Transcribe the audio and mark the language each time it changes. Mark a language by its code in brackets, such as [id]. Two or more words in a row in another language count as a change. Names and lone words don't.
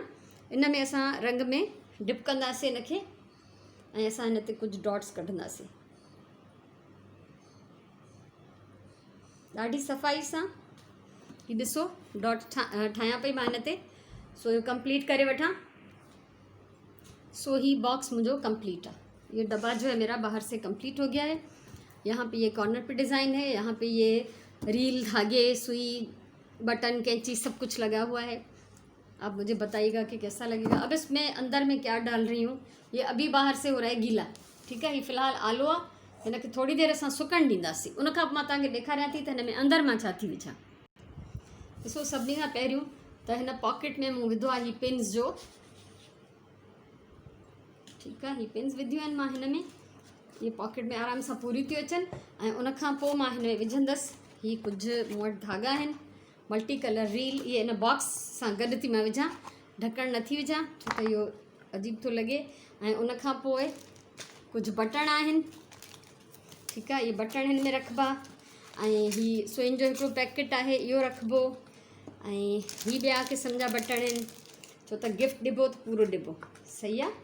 [sd] इन में असां रंग में डिप कंदासीं हिनखे, ऐं असां हिन ते कुझु डॉट्स कढंदासीं ॾाढी सफ़ाई सां। हीअ ॾिसो डॉट ठाहियां पई मां हिन ते। सो इहो कंप्लीट करे वठां। [hi] सो ही बॉक्स मुझे कंप्लीट है। ये डब्बा जो है मेरा बाहर से कंप्लीट हो गया है। यहाँ पे ये कॉर्नर पे डिज़ाइन है, यहाँ पे ये रील, धागे, सुई, बटन, कैंची सब कुछ लगा हुआ है। आप मुझे बताइएगा कि कैसा लगेगा। अब इसमें अंदर में क्या डाल रही हूँ, ये अभी बाहर से हो रहा है गीला, ठीक है। [sd] ये फ़िलहाल आलो आहे, हिनखे थोड़ी देर असां सुकण ॾींदासीं। उन खां मां तव्हांखे ॾेखारियां थी त हिन में अंदर मां छा थी विझां। ॾिसो सभिनी खां पहिरियों त हिन पॉकेट में मूं विधो आहे ही पिन्स जो, [hi] ठीक है। [sd] ही पिन्स विधियूं आहिनि मां हिन में, ये पॉकेट में आराम सां पूरी थी अचनि। ऐं उन खां पोइ मां हिन में विझंदसि ही कुझु मूं वटि धागा आहिनि, मल्टी कलर रील, ये इन बॉक्स सां गॾु थी मां विझां, ढकणु नथी विझां छो त इहो अजीब थो लॻे। ऐं उन खां पोइ कुझु बटण आहिनि, ठीकु आहे। इहे बटण हिन में रखिबा। ऐं ही सुईन जो हिकिड़ो पैकेट आहे, इहो रखिबो। ऐं ही ॿिया क़िस्म जा बटण आहिनि, छो त गिफ्ट ॾिबो त पूरो ॾिबो, सही आहे।